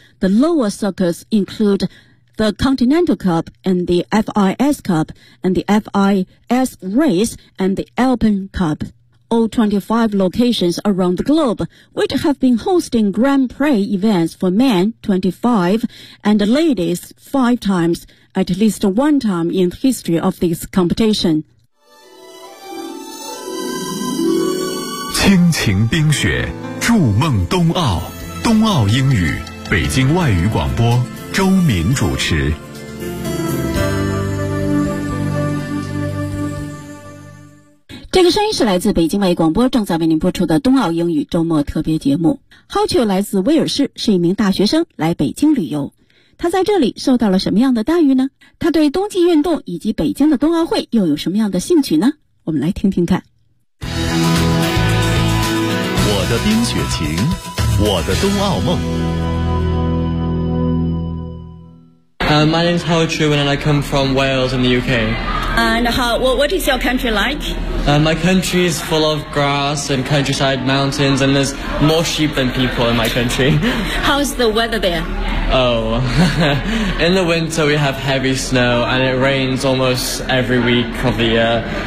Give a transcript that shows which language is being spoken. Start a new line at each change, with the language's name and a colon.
English: The lower circuits include... The Continental Cup and the FIS Cup and the FIS Race and the Alpine Cup. All 25 locations around the globe, which have been hosting Grand Prix events for men 25 and ladies 5 times, at least one time in the history of this competition.
Chinese: 亲情冰雪，筑梦冬奥，冬奥英语，北京外语广播周敏主持。这个声音是来自北京外语广播正在为您播出的冬奥英语周末特别节目。 Hotchul 来自威尔士，是一名大学生来北京旅游。他在这里受到了什么样的待遇呢？他对冬季运动以及北京的冬奥会又有什么样的兴趣呢？我们来听听看。我的冰雪情，我的冬奥梦。
English: My name is Howard Truman and I come from Wales in the UK. And what is your country like? My country is full of grass and countryside mountains, and there's more sheep than people in my country. How's the weather there? Oh, in the winter we have heavy snow and it rains almost every week of the year.